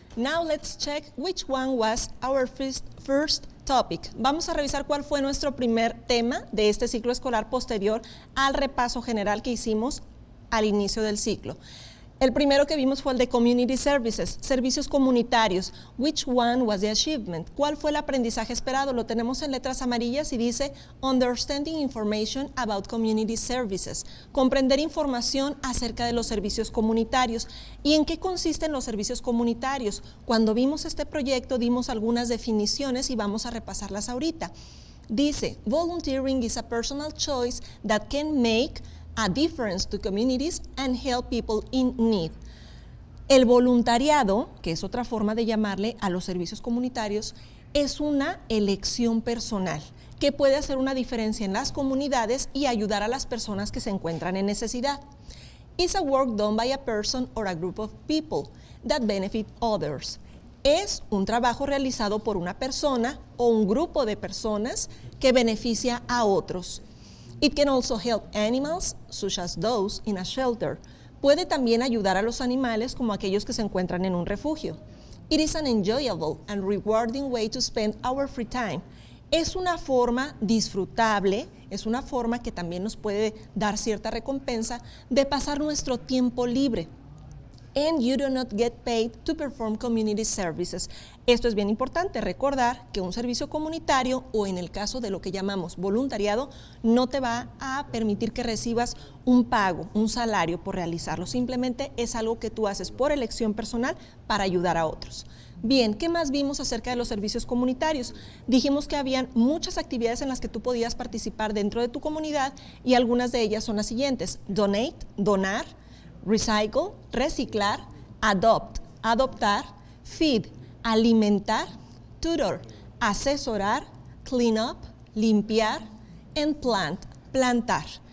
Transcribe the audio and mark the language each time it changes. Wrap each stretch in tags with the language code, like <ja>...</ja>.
<en>Now let's check which one was our first topic.</en> <es>Vamos a revisar cuál fue nuestro primer tema de este ciclo escolar posterior al repaso general que hicimos al inicio del ciclo. El primero que vimos fue el de Community Services, servicios comunitarios.</es> <en>Which one was the achievement?</en> <es>¿Cuál fue el aprendizaje esperado? Lo tenemos en letras amarillas y dice</es> <en>Understanding Information about Community Services.</en> <es>Comprender información acerca de los servicios comunitarios. ¿Y en qué consisten los servicios comunitarios? Cuando vimos este proyecto dimos algunas definiciones y vamos a repasarlas ahorita.</es> <en>Dice, volunteering is a personal choice that can make a difference to communities and help people in need.</en> <es>El voluntariado, que es otra forma de llamarle a los servicios comunitarios, es una elección personal que puede hacer una diferencia en las comunidades y ayudar a las personas que se encuentran en necesidad.</es> <en>It's a work done by a person or a group of people that benefit others.</en> <es>Es un trabajo realizado por una persona o un grupo de personas que beneficia a otros.</es> <en>It can also help animals, such as those in a shelter.</en> <es>Puede también ayudar a los animales como aquellos que se encuentran en un refugio.</es> <en>It is an enjoyable and rewarding way to spend our free time.</en> <es>Es una forma disfrutable, es una forma que también nos puede dar cierta recompensa de pasar nuestro tiempo libre.</es> <en>And you do not get paid to perform community services.</en> <es>Esto es bien importante, recordar que un servicio comunitario o en el caso de lo que llamamos voluntariado no te va a permitir que recibas un pago, un salario por realizarlo. Simplemente es algo que tú haces por elección personal para ayudar a otros. Bien, ¿qué más vimos acerca de los servicios comunitarios? Dijimos que habían muchas actividades en las que tú podías participar dentro de tu comunidad y algunas de ellas son las siguientes: donate, donar, recycle, reciclar, adopt, adoptar, feed, alimentar, tutor, asesorar, clean up, limpiar, and plant, plantar.</es>